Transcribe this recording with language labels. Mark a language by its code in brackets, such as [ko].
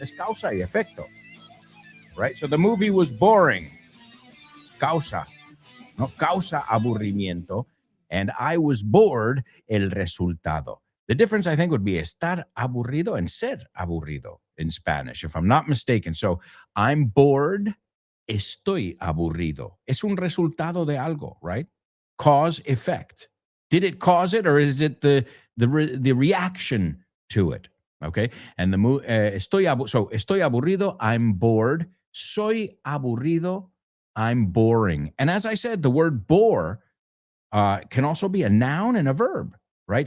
[en] Es causa y efecto. Right? So the movie was boring. Causa. [es] No, causa aburrimiento. [en] And I was bored, el resultado. The difference, I think, would be estar aburrido and ser aburrido in Spanish, if I'm not mistaken. So I'm bored, estoy aburrido. [es] Es un resultado de algo, right? [en] Cause, effect. Did it cause it, or is it the reaction to it? Okay, and estoy aburrido, I'm bored. Soy aburrido, I'm boring. And as I said, the word bore can also be a noun and a verb, right?